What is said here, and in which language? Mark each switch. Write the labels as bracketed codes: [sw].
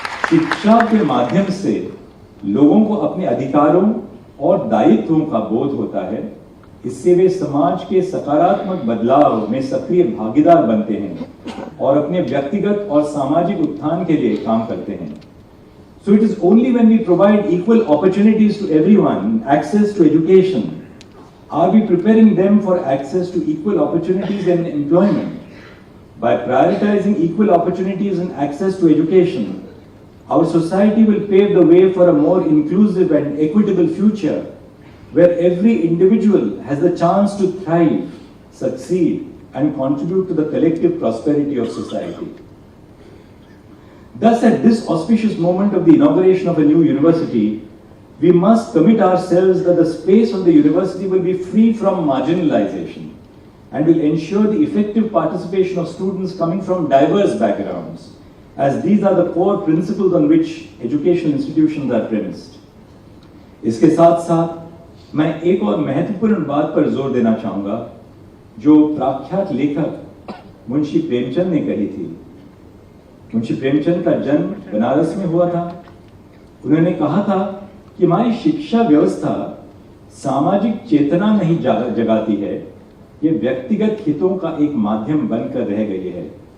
[hi] शिक्षा के माध्यम से लोगों को अपने अधिकारों और दायित्वों का बोध होता है। इससे वे समाज के सकारात्मक बदलाव में सक्रिय भागीदार बनते हैं और अपने व्यक्तिगत और सामाजिक उत्थान के लिए काम करते हैं। [en] So it is only when we provide equal opportunities to everyone, access to education, are we preparing them for access to equal opportunities and employment. By prioritizing equal opportunities and access to education, our society will pave the way for a more inclusive and equitable future, where every individual has the chance to thrive, succeed, and contribute to the collective prosperity of society. Thus, at this auspicious moment of the inauguration of a new university, we must commit ourselves that the space of the university will be free from marginalization and will ensure the effective participation of students coming from diverse backgrounds, as these are the core principles on which educational institutions are premised. [hi] इसके साथ साथ मैं एक और महत्वपूर्ण बात पर जोर देना चाहूंगा, जो प्रख्यात लेखक मुंशी प्रेमचंद ने कही थी। मुंशी प्रेमचंद का जन्म बनारस में हुआ था। उन्होंने कहा था कि हमारी शिक्षा व्यवस्था सामाजिक चेतना नहीं जगाती है, ये व्यक्तिगत हितों का एक माध्यम बनकर रह गई है।